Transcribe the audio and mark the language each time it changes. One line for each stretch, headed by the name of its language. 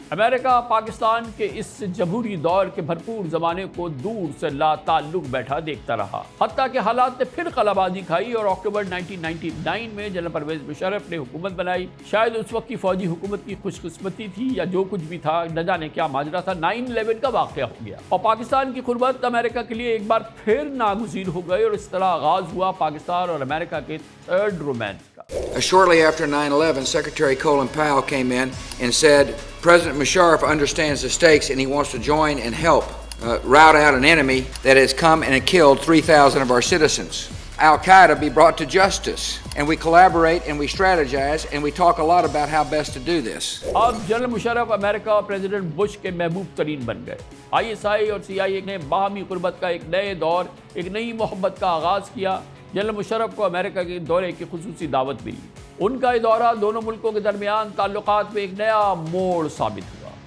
Urdu: امریکہ پاکستان کے اس جمہوری دور کے بھرپور زمانے کو دور سے لا تعلق بیٹھا دیکھتا رہا، حتیٰ کہ حالات نے پھر قلابازی کھائی اور اکتوبر 1999 میں جنرل پرویز مشرف نے حکومت بنائی. شاید اس وقت کی فوجی حکومت کی خوش قسمتی تھی یا جو کچھ بھی تھا، نہ جانے کیا ماجرا تھا. 9/11 کا واقعہ ہو گیا اور پاکستان کی قربت امریکہ کے لیے ایک بار پھر ناگزیر ہو گئی اور اس طرح آغاز ہوا پاکستان اور امریکہ کے تھرڈ رومانس کا.
English: Shortly after 9/11, Secretary Colin Powell came in and said, President Musharraf understands the stakes and he wants to join and help rout out an enemy that has come and killed 3,000 of our citizens. Al-Qaeda be brought to justice, and we collaborate and we strategize and we talk a lot about how best to do this.
Urdu: اب general Musharraf امریکہ اور president Bush کے محبوب ترین بن گئے. ISI اور CIA نے باہمی قربت کا ایک نئے دور، ایک نئی محبت کا آغاز کیا. جنرل مشرف کو امریکہ کے دورے کی خصوصی دعوت ملی. ان کا یہ دورہ دونوں ملکوں کے درمیان تعلقات میں ایک نیا موڑ ثابت ہوا.